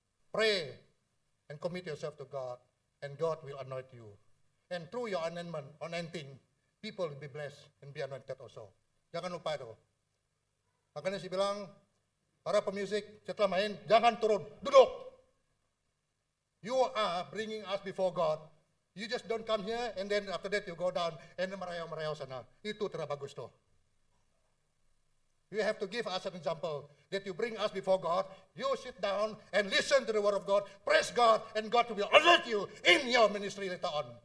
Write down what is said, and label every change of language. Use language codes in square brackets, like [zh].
[en] Pray and commit yourself to God, and God will anoint you. And through your anointing, people will be blessed and be anointed also. [id] Jangan lupa itu. Makanya saya bilang, para pemusik setelah main, jangan turun, duduk. [en] You are bringing us before God. You just don't come here and then after that you go down and [id] merayau-merayau sana. Itu tidak bagus tuh. [en] You have to give us an example that you bring us before God, you sit down and listen to the word of God, praise God, and God will anoint you in your ministry later on.